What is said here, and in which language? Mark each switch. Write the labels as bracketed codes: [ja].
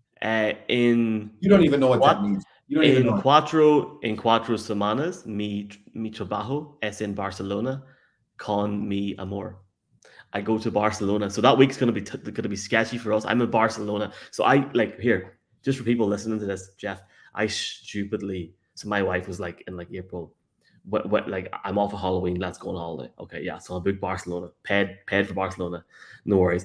[en] You don't even know what that means. You don't even know. [es] Cuatro semanas, mi trabajo es en Barcelona con mi amor. [en] I go to Barcelona, so that week's gonna be sketchy for us. I'm in Barcelona, so I like here. Just for people listening to this, Jeff, so my wife was like in like April, what like I'm off of Halloween, let's go on holiday. Okay, yeah, so I booked Barcelona, paid for Barcelona, no worries.